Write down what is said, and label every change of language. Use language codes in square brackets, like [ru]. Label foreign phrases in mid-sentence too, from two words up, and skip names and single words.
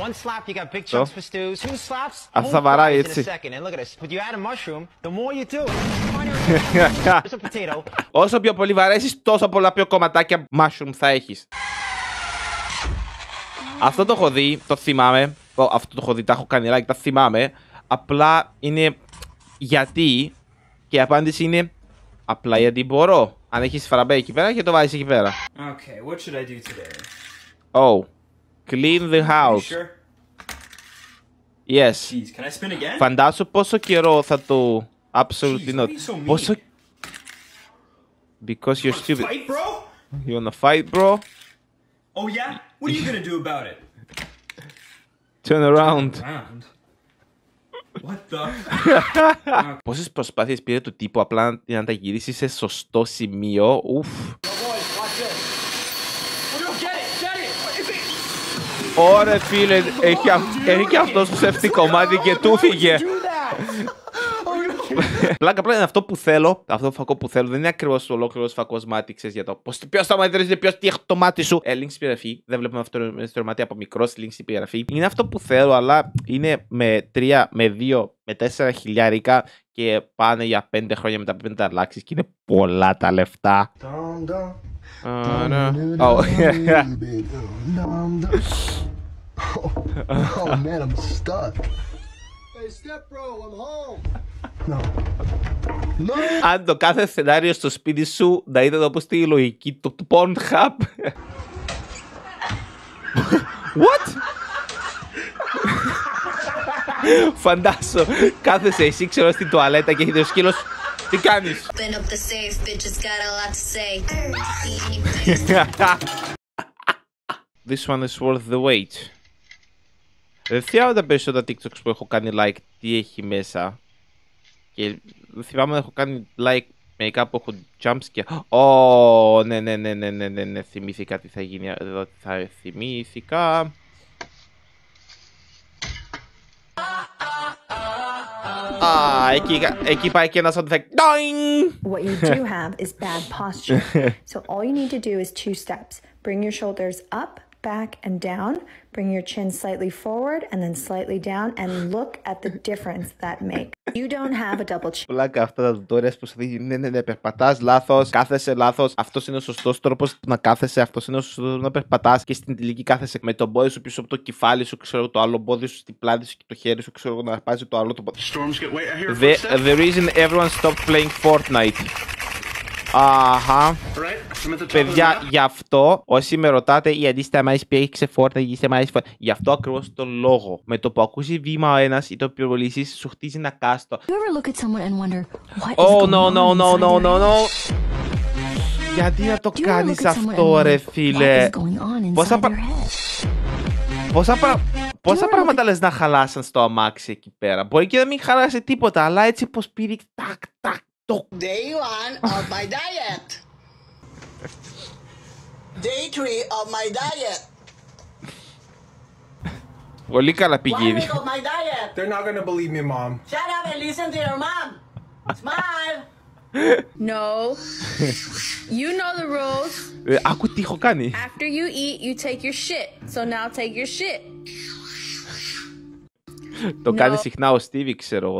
[el] Αυτό θα βαράει έτσι. Όσο πιο πολύ βαρέσεις, τόσο πολλά πιο κομματάκια mushroom θα έχεις. Αυτό το έχω δει, το θυμάμαι. Αυτό το έχω δει, τα έχω κάνει like, τα θυμάμαι. Απλά είναι γιατί. Και η απάντηση είναι απλά γιατί μπορώ. Αν έχεις φραμπέ εκεί πέρα και το βάζεις εκεί πέρα. [en] Okay, what should I do today? Oh, clean the house. Sure? Yes. Jeez, can I spin again? [el] Φαντάσου πόσο καιρό θα το... [en] Absolutely not. Πόσο... Because you're stupid. Fight, bro? You wanna fight, bro? Oh yeah? What are you gonna do about it? Turn around. What the? [el] Πόσες προσπάθειες πήρε του τύπου απλά να τα γυρίσει σε σωστό σημείο. Ουφ. Ωρε φίλε, έχει και αυτό στο safety κομμάτι και του φύγε. Πλάκα είναι αυτό που θέλω. Αυτό το φακό που θέλω δεν είναι ακριβώς ο ολόκληρος φακός μάτι. Ξέρεις για το ποιος θα μαθαίνει, ποιος τι έχει το μάτι σου. Link στην περιγραφή. Δεν βλέπουμε αυτό το μάτι από μικρός. Link στην περιγραφή. Είναι αυτό που θέλω, αλλά είναι με 3, με 2, με 4 χιλιάρικα και πάνε για 5 χρόνια μετά πρέπει να τα αλλάξεις. Και είναι πολλά τα λεφτά. [en] Oh man, I'm stuck. Hey, step bro, I'm home. No. No. [el] Αν το κάθε σενάριο στο σπίτι σου να ήταν όπως τη λογική του Pornhub. [en] What? [el] Φαντάσου, κάθεσαι εσύ ξέρω στην τουαλέτα και έχετε ο σκύλος. Τι κάνεις? [en] This one is worth the wait. [el] Δεν θυμάμαι τα περισσότερα TikToks που έχω κάνει like τι έχει μέσα. Και δεν θυμάμαι να έχω κάνει like μερικά που έχω jumpscare. Ω, ναι, θυμήθηκα τι θα γίνει εδώ, θα θυμήθηκα. Εκεί πάει και ένα sound effect. [en] What you do have is bad posture. So all you need to do is 2 steps. Bring your shoulders up, back, and down. Bring your chin slightly forward and then slightly down and look at the difference that makes. You don't have a double chin. [el] Πλάκα αυτά τα tutorials που σου δίνει. Ναι, περπατάς λάθος, κάθεσαι λάθος. Αυτός είναι ο σωστός τρόπος να κάθεσαι. Αυτός είναι ο σωστός τρόπος να περπατάς. Και στην τελική κάθεσαι με το πόδι σου πίσω από το κεφάλι σου, ξέρω το άλλο πόδι σου στην πλάτη σου και το χέρι σου, ξέρω να αρπάζει το άλλο το πόδι. [en] The reason everyone stopped playing Fortnite. [el] Αχα. Παιδιά, γι' αυτό όσοι με ρωτάτε η αντίστοιχα μάλιστα παίξε Fortnite, είστε μάλιστα. Γι' αυτό ακριβώς τον λόγο. Με το που ακούσει βήμα ο ένας ή το πυροβολήσεις, σου χτίζει ένα κάστο. [en] Oh, no. [el] Γιατί να το [en] Do you ever [el] κάνεις [en] look at someone [el] αυτό, [en] and [el] ρε [en] think, φίλε? what is going on [el] Πόσα [en] inside [el] πρα- [en] their head? [el] Πόσα πράγματα λες να χαλάσαν στο αμάξι εκεί πέρα? Μπορεί και να μην χαλάσει τίποτα, αλλά έτσι πως πήρε τάκ, τάκ, το. [en] Day 1 of my diet. Day 3 of my diet. [el] Πολύ καλά [en] 1 [el] πηγαίνει. [en] week of my diet. They're not gonna believe me, Mom. Shut up and listen to your mom. Smile. No. You know the rules. [el] Άκου τι έχω κάνει. [en] After you eat, you take your shit. So now take your shit. [el] Το κάνει συχνά ο Στίβι, ξέρω εγώ.